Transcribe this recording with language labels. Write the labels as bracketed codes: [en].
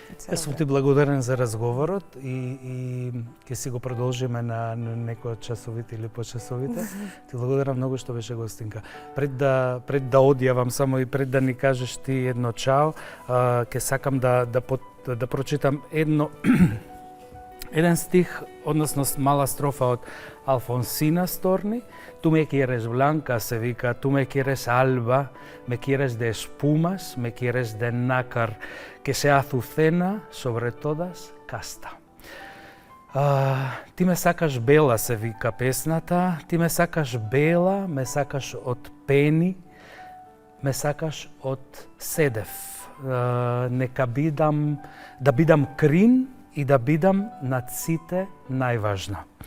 [mk] Јас сум ти благодарен за разговорот и ќе си го продолжиме на некој од часовите или почасовите. Ти благодарам многу што беше гостинка. Пред да одјавам само и пред да ни кажеш ти едно чао, ќе сакам да прочитам еден стих, односно мала строфа од Алфонсина Storni. [es] Tú me quieres blanca, [mk] se vika, [es] tú me quieres alba, me quieres de espumas, me quieres de nácar, que sea azucena, sobre todas, casta. [mk] Ти ме сакаш бела, се вика песната, ти ме сакаш бела, ме сакаш од пени, ме сакаш од седев. Нека да бидам крин и да бидам над сите најважна.